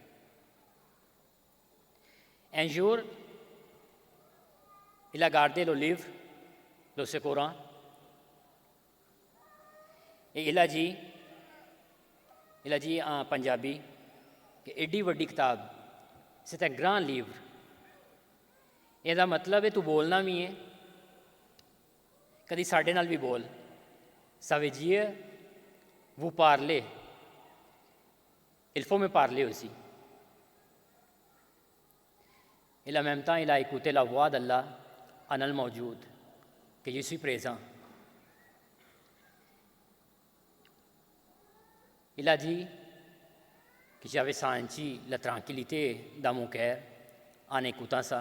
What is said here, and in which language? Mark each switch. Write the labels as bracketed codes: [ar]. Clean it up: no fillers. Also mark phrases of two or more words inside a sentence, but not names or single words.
[fr] Un jour, il a gardé le livre, le Saint-Coran, et il a dit en Punjabi que [pa] ਇੱਡੀ ਵੱਡੀ ਕਿਤਾਬ, [fr] c'est un grand livre. [pa] ਇਹਦਾ ਮਤਲਬ ਹੈ ਤੂੰ ਬੋਲਣਾ ਵੀ ਹੈ ਕਦੀ ਸਾਡੇ ਨਾਲ ਵੀ ਬੋਲ [fr] ça veut dire vous parlez il faut me parler aussi et en même temps il a écouté la voix d'Allah [ar] أنا الموجود [fr] que je suis présent. Il a dit que j'avais senti la tranquillité dans mon cœur en écoutant ça.